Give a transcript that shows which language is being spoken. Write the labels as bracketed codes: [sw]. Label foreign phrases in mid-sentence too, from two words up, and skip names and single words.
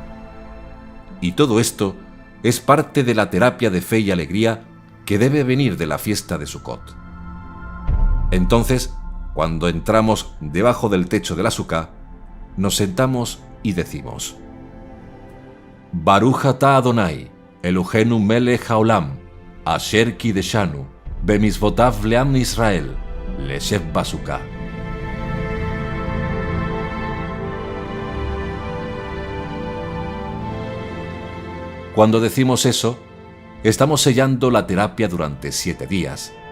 [es] Y todo esto es parte de la terapia de fe y alegría que debe venir de la fiesta de Sucot. Entonces, cuando entramos debajo del techo de la Suká, nos sentamos y decimos: [he] ברוך אתה אדוני, אלוהינו מלך העולם, אשר קדשנו, במצוותיו לעם ישראל, לישב בסוכה. [es] Cuando decimos eso, estamos sellando la terapia durante 7 días.